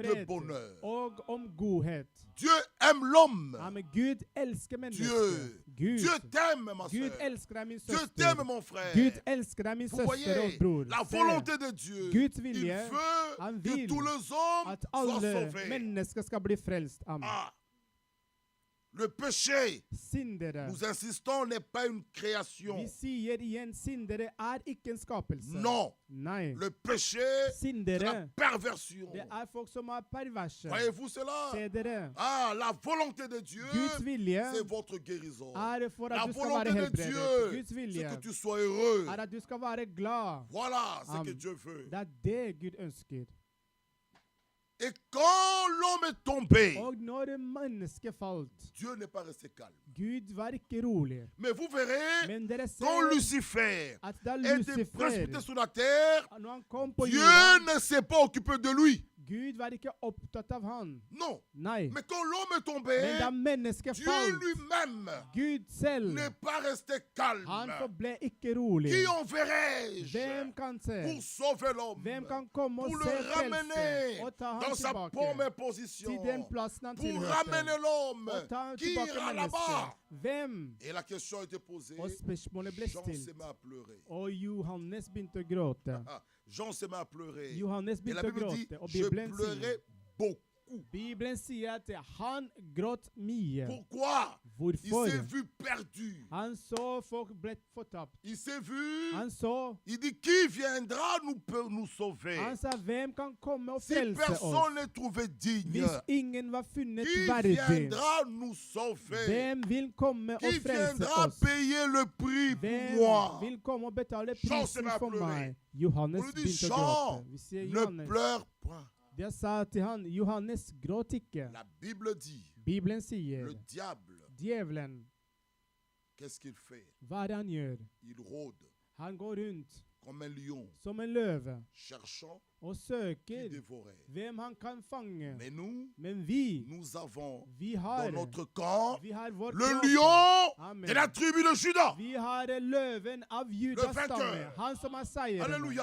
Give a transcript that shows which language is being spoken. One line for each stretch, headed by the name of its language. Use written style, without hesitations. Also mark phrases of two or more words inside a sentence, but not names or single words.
Norwegian: fred
French: bonheur.
Norwegian: og om godhet.
French: Dieu aime l'homme.
Norwegian: Ja, men Gud elsker mennesket.
French: Dieu,
Norwegian: Gud,
French: Dieu t'aime, ma
Norwegian: Gud
French: soeur.
Norwegian: elsker deg, min
French: Dieu
Norwegian: søster.
French: t'aime, mon frère.
Norwegian: Gud elsker deg, min
French: Vous
Norwegian: søster
French: voyez,
Norwegian: og bror.
French: la
Norwegian: Se,
French: volonté de Dieu,
Norwegian: Guds
French: il
Norwegian: vilje,
French: veut
Norwegian: han
French: que
Norwegian: vil
French: tous les hommes
Norwegian: at
French: soient
Norwegian: alle
French: sauvés.
Norwegian: mennesker skal bli frelst. Amen.
French: Ah, le péché,
Norwegian: Syndere.
French: nous insistons, n'est pas une création.
Norwegian: Vi sier igjen, syndere er ikke en skapelse.
French: Non,
Norwegian: Nei.
French: le péché, c'est la
Norwegian: Syndere,
French: perversion.
Norwegian: det er folk som er perverse.
French: Voyez-vous cela?
Norwegian: Se dere,
French: Ah, la volonté de Dieu,
Norwegian: Guds vilje
French: c'est votre guérison.
Norwegian: er for
French: La
Norwegian: at du skal
French: volonté
Norwegian: være
French: de
Norwegian: helbredet.
French: Dieu,
Norwegian: Guds
French: c'est
Norwegian: vilje
French: que tu sois heureux.
Norwegian: er at du skal være glad.
French: Voilà ce que
Norwegian: Amen.
French: Dieu veut.
Norwegian: Det er det Gud ønsker.
French: Et quand l'homme est tombé,
Norwegian: Og når mennesket falt,
French: Dieu n'est pas resté calme.
Norwegian: Gud var ikke rolig.
French: Mais vous verrez,
Norwegian: Men dere
French: quand
Norwegian: ser
French: Lucifer
Norwegian: at da
French: était précipité
Norwegian: Lucifer,
French: sur la terre,
Norwegian: når han kom på
French: Dieu
Norwegian: jorda,
French: ne s'est pas occupé de lui.
Norwegian: Gud var ikke opptatt av han.
French: Non.
Norwegian: Nei.
French: Mais quand l'homme est tombé,
Norwegian: Men da mennesket
French: Dieu
Norwegian: falt,
French: lui-même
Norwegian: Gud selv,
French: n'est pas resté calme.
Norwegian: han forble ikke rolig.
French: Qui enverrai-je
Norwegian: Hvem kan se?
French: pour sauver l'homme,
Norwegian: Hvem kan komme og
French: pour
Norwegian: se
French: le
Norwegian: frelse
French: ramener
Norwegian: og ta
French: dans
Norwegian: han
French: sa
Norwegian: tilbake
French: première position,
Norwegian: til den plassen han
French: pour
Norwegian: tilhørte?
French: ramener l'homme
Norwegian: Og ta han
French: qui
Norwegian: tilbake
French: ira là-bas?
Norwegian: mennesket. Hvem?
French: Et la question a été posée.
Norwegian: Og spørsmålet ble
French: Jean s'est
Norwegian: stilt.
French: mis à pleurer.
Norwegian: Og Johannes begynte å gråte.
French: Ah, Jean s'est mis à pleurer.
Norwegian: Johannes
French: Et la
Norwegian: begynte å
French: Bible dit,
Norwegian: gråte, og
French: je
Norwegian: Bibelen
French: pleurais
Norwegian: sier,
French: beaucoup.
Norwegian: Bibelen sier at han gråt mye.
French: Pourquoi? Il
Norwegian: Hvorfor?
French: s'est vu perdu.
Norwegian: Han så folk ble fortapt.
French: Il s'est vu.
Norwegian: Han så,
French: Il dit qui viendra nous sauver.
Norwegian: han sa, hvem kan komme og
French: Si
Norwegian: frelse oss?
French: personne n'est trouvé digne,
Norwegian: Hvis ingen var funnet
French: qui
Norwegian: verdig,
French: viendra nous sauver?
Norwegian: hvem vil komme og
French: Qui
Norwegian: frelse
French: viendra
Norwegian: oss?
French: payer le prix pour
Norwegian: Hvem
French: moi?
Norwegian: vil komme og betale
French: Jean
Norwegian: prisen
French: se met à
Norwegian: for
French: pleurer.
Norwegian: meg? Johannes
French: On lui dit,
Norwegian: begynte å
French: Jean,
Norwegian: gråte. Vi sier
French: ne
Norwegian: Johannes.
French: pleure pas.
Norwegian: De sa til han, Johannes, gråt ikke.
French: La Bible dit,
Norwegian: Bibelen sier,
French: le diable,
Norwegian: djevelen,
French: qu'est-ce qu'il fait?
Norwegian: hva er det han gjør?
French: Il rôde
Norwegian: Han går rundt
French: comme un lion,
Norwegian: som en løve
French: cherchant
Norwegian: og
French: qui
Norwegian: søker
French: dévorer.
Norwegian: hvem han kan fange.
French: Mais nous,
Norwegian: Men vi
French: avons
Norwegian: Vi har
French: dans notre camp
Norwegian: Vi har vår
French: le
Norwegian: kropp.
French: lion
Norwegian: Amen.
French: de la tribu de Juda.
Norwegian: Vi har løven av Judas
French: vainqueur.
Norwegian: stamme. Han som har seieren.
French: Alléluia.